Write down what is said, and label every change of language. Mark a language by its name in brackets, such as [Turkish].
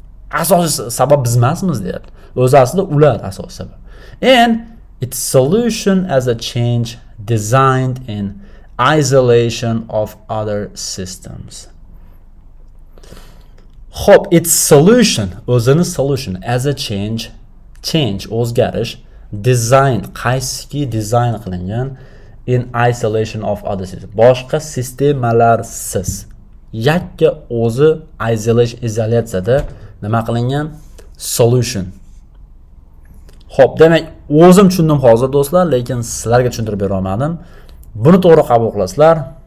[Uzbek] Asosiy sabab biz emasmiz deyapti. O'zi aslida ular asosiy sabab. [English] And its solution as a change designed in isolation of other systems. Hop, its solution, o'zini solution as a change o'zgarish, design [Uzbek] qaysiki dizayn qilingan [English] in isolation of other systems. [Uzbek] Boshqa sistemalarsiz. Yakka o'zi izolyatsiyada nima qilingan? Solution. Hop, demak, o'zim tushundim hozir do'stlar, lekin sizlarga tushuntirib bera olmadim. Buni to'g'ri qabul qilasizlar.